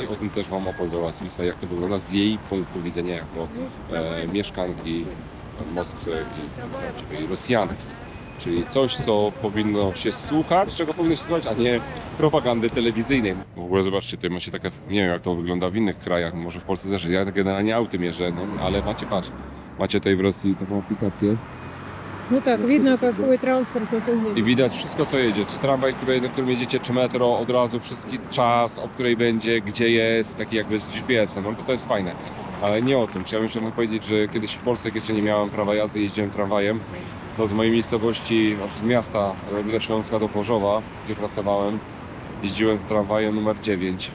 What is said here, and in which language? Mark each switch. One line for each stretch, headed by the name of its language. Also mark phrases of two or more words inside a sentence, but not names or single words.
Polish: O tym też wam opowiem Wasylisa, jak to wygląda z jej punktu widzenia jako mieszkanki Moskwy i Rosjanki. Czyli coś, co powinno się słuchać, czego powinno się słuchać, a nie propagandy telewizyjnej. W ogóle zobaczcie, tutaj macie takie, nie wiem jak to wygląda w innych krajach, może w Polsce też, ja generalnie autem jeżdżę, no, ale macie tutaj w Rosji taką aplikację.
Russian: Ну так, видно, какой транспорт это
Polish: I widać wszystko co jedzie, czy tramwaj, na którym jedziecie, czy metro, od razu wszystki czas, o której będzie, gdzie jest, taki jakby z GPS-em, no to jest fajne. Ale nie o tym, chciałem jeszcze powiedzieć, że kiedyś w Polsce, jak jeszcze nie miałem prawa jazdy, jeździłem tramwajem, to z mojej miejscowości, z miasta do Śląska do Chorzowa, gdzie pracowałem, jeździłem tramwajem numer 9.